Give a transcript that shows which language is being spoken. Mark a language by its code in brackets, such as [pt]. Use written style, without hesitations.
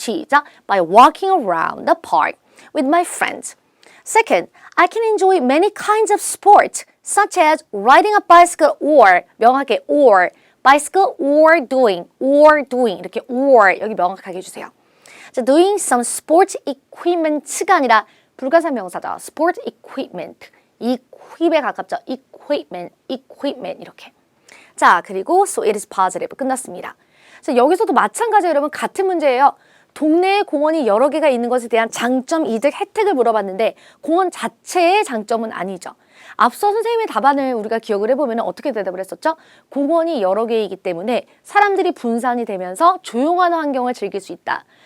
[ko] 시작. [en] By walking around the park with my friends. Second, I can enjoy many kinds of sports such as riding a bicycle or [ko] 명확하게 [en] or bicycle or doing [ko] 이렇게 [en] or [ko] 여기 명확하게 해주세요. 자, [en] doing some sports equipment [ko] 가 아니라 불가사 명사죠. sport equipment. equip에 가깝죠. equipment 이렇게. 자, 그리고 [en] so it is positive [ko] 끝났습니다. 자, 여기서도 마찬가지예요. 여러분 같은 문제예요. 동네에 공원이 여러 개가 있는 것에 대한 장점, 이득, 혜택을 물어봤는데 공원 자체의 장점은 아니죠. 앞서 선생님의 답안을 우리가 기억을 해보면 어떻게 대답을 했었죠? 공원이 여러 개이기 때문에 사람들이 분산이 되면서 조용한 환경을 즐길 수 있다.